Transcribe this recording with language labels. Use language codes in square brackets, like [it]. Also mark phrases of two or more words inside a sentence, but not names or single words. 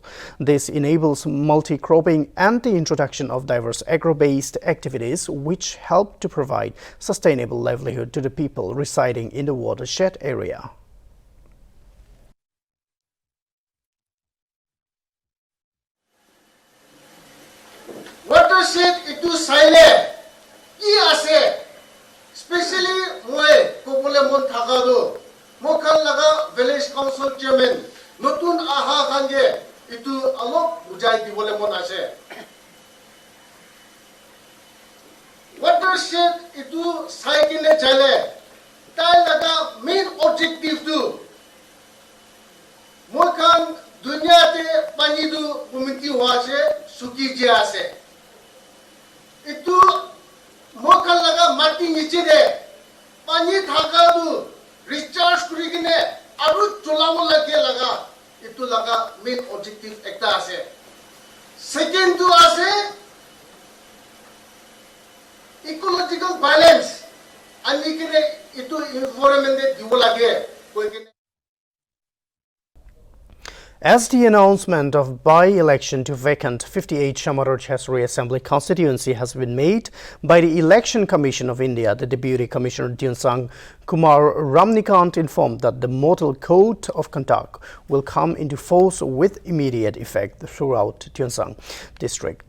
[en] This enables multi-cropping and the introduction of diverse agro-based activities which help to provide sustainable livelihood to the people residing in the watershed area. [nag] Watershed itu saile ki ase especially moi kopole mon thakado mokhan laga [en] village council chairman [nag] notun aha khange itu alok bujai dibole mon ase. Watershed itu saikine chale tai laga [en] main objective [nag] tu mokhan dunia te pani du community wase suki je ase itu mokhan laga mati niche de pani thaka du recharge kurigine aru cholamo lage laga itu laga [en] main objective [nag] ekta ase. Second tu ase [en] ecological balance [nag] ani kine itu environment de dibo lage koi kine. [en] As the announcement of by-election to vacant 58 Shamaror Chesri Assembly constituency has been made by the Election Commission of India, the Deputy Commissioner Dunsang Kumar Ramnikant informed that the Model Code of Conduct will come into force with immediate effect throughout Tuensang district.